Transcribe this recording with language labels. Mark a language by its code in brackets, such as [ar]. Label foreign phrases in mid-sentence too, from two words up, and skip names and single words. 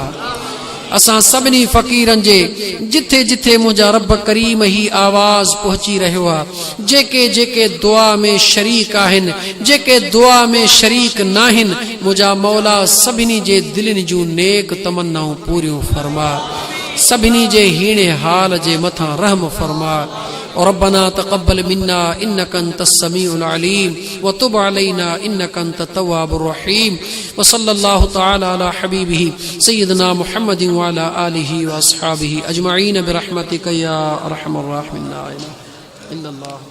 [sd] असां सभिनी फ़कीरनि जे जिथे जिथे मुंहिंजा रब करीम ही आवाज़ पहुची रहियो आहे, जेके जेके दुआ में शरीक आहिनि, जेके दुआ में शरीक नाहिनि, मुंहिंजा मौला सभिनी जे दिलनि जूं नेक तमन्नाऊं पूरियूं फरमा। सभिनी जे हीणे हाल जे मथां रहम फरमा। [ar] ربنا تقبل منا إنك أنت السميع العليم وتب علينا إنك أنت التواب الرحيم. وصلى الله تعالى على حبيبه سيدنا محمد وعلى آله وأصحابه أجمعين برحمتك يا أرحم الراحمين.